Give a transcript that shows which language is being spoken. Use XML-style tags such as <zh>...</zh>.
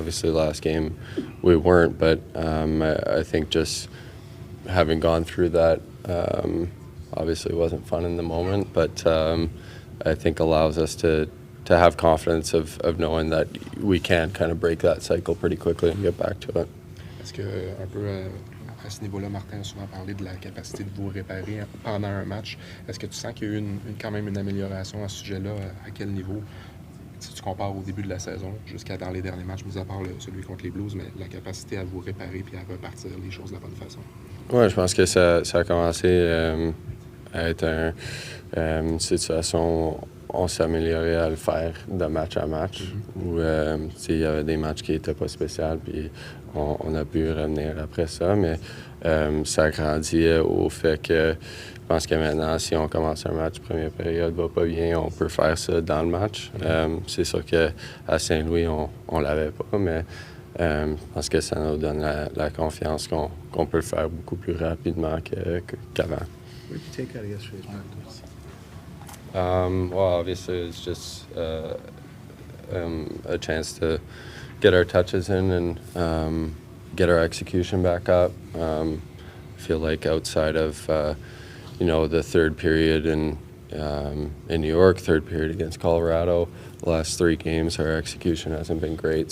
<en>Obviously, last game we weren't, but I think just having gone through that obviously wasn't fun in the moment, but I think allows us to have confidence of knowing that we can kind of break that cycle pretty quickly and get back to it.</en> <fr>Est-ce que, un peu à ce niveau-là, Martin a souvent parlé de la capacité de vous réparer pendant un match. Est-ce que tu sens qu'il y a eu quand même une amélioration à ce sujet-là? À quel niveau? si tu compares au début de la saison jusqu'à dans les derniers matchs, mis à part celui contre les Blues, mais la capacité à vous réparer puis à repartir les choses de la bonne façon? Oui, je pense que ça a commencé à être une situation où on s'améliorait à le faire de match à match. Où il y avait des matchs qui n'étaient pas spéciaux, puis on a pu revenir après ça. Mais ça a grandi au fait que je pense que maintenant, si on commence un match, première période va pas bien, on peut faire ça dans le match. C'est sûr qu'à Saint-Louis, on l'avait pas, mais je pense que ça nous donne la confiance qu'on peut le faire beaucoup plus rapidement qu'avant.</fr> <en>What did you take out of yesterday's practice? Well, obviously, it's just a chance to get our touches in and get our execution back up. I feel like outside of the third period in New York, third period against Colorado, the last 3 games, our execution hasn't been great.</en>